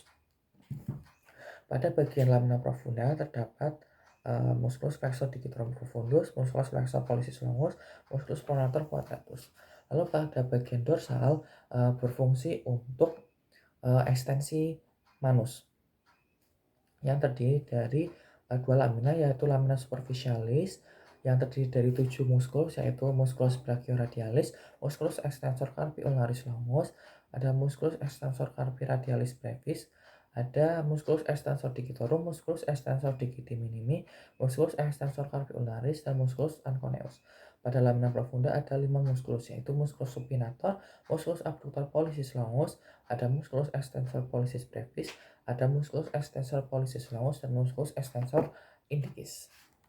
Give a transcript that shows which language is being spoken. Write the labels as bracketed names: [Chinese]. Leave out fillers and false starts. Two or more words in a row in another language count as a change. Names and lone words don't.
[Indonesian] Pada bagian [Latin] lamina profunda terdapat musculus flexor digitorum profundus, musculus flexor pollicis longus, musculus pronator quadratus. [Indonesian] Lalu pada bagian dorsal berfungsi untuk ekstensi manus yang terdiri dari dua lamina, yaitu [Latin] lamina superficialis [Indonesian] yang terdiri dari 7 musculus, yaitu [Latin] musculus brachioradialis, musculus extensor carpi ulnaris longus, ada musculus extensor carpi radialis brevis, ada musculus extensor digitorum, musculus extensor digiti minimi, musculus extensor carpi ulnaris, dan musculus anconeus. Pada lamina profunda ada 5 musculus, yaitu musculus supinator, musculus abductor pollicis longus, ada musculus extensor pollicis brevis, ada musculus extensor pollicis longus, dan musculus extensor indicis.